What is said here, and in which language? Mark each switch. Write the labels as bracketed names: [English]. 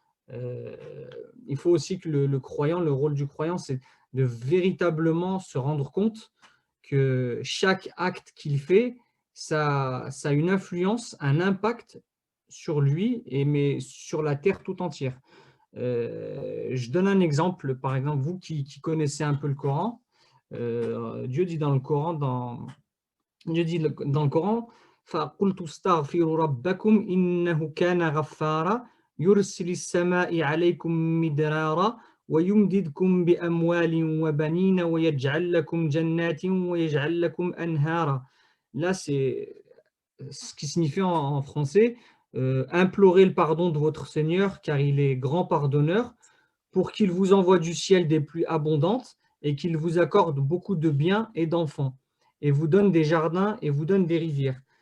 [French] Il faut aussi que le croyant, le rôle du croyant, c'est de véritablement se rendre compte que chaque acte qu'il fait, ça a une influence, un impact sur lui, mais sur la terre tout entière. Je donne un exemple, par exemple, vous qui connaissez un peu le Coran, [Arabic] Dieu dit dans le Coran, فَقُلْتُ اسْتَغْفِرُوا رَبَّكُمْ إِنَّهُ كَانَ غَفَّارًا يُرْسِلِ السَّمَاءَ عَلَيْكُمْ مِدْرَارًا وَيُمْدِدْكُمْ بِأَمْوَالٍ وَبَنِينَ وَيَجْعَلْ لَكُمْ جَنَّاتٍ وَيَجْعَلْ لَكُمْ أَنْهَارًا. [French] Là, c'est ce qui signifie en français implorez le pardon de votre Seigneur car il est grand pardonneur pour qu'il vous envoie du ciel des pluies abondantes et qu'il vous accorde beaucoup de biens et d'enfants et vous donne des jardins et vous donne des rivières.